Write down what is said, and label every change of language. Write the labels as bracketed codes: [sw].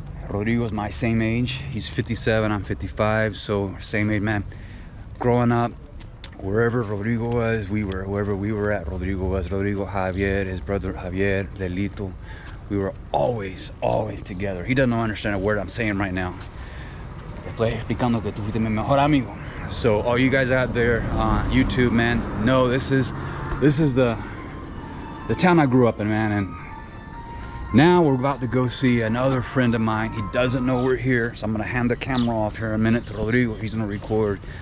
[en] Rodrigo's my same age. He's 57, I'm 55, so same age, man. Growing up, wherever Rodrigo was, wherever we were at, Rodrigo was. Rodrigo, Javier, his brother Javier, Lelito, we were always together. He doesn't understand a word I'm saying right now. [es] Estoy explicando que tú fuiste mi mejor amigo. [en] So all you guys out there on YouTube, man, know this is the town I grew up in, man. And now we're about to go see another friend of mine. He doesn't know we're here, so I'm gonna hand the camera off here in a minute to Rodrigo. He's gonna record.